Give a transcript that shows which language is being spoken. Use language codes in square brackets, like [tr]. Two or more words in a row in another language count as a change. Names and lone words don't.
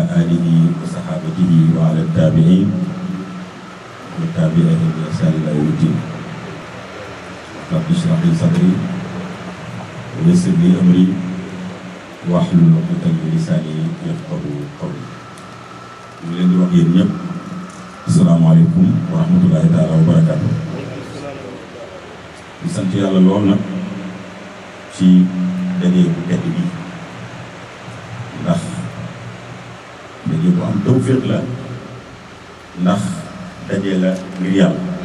[ar] آله وصحابته وعلى التابعين والتابعين بإحسان إلى يوم الدين. رب اشرح لي صدري ويسر لي أمري واحلل عقدة من لساني يفقهوا قولي. [wo] ñu leen di wax yéen ñëpp [ar] السلام عليكم ورحمة الله تعالى وبركاته. [wo] di sant yàlla lool nag ci daje bu tedd bi ndax daje bu am tawfiq la ndax daje la ngir yàlla.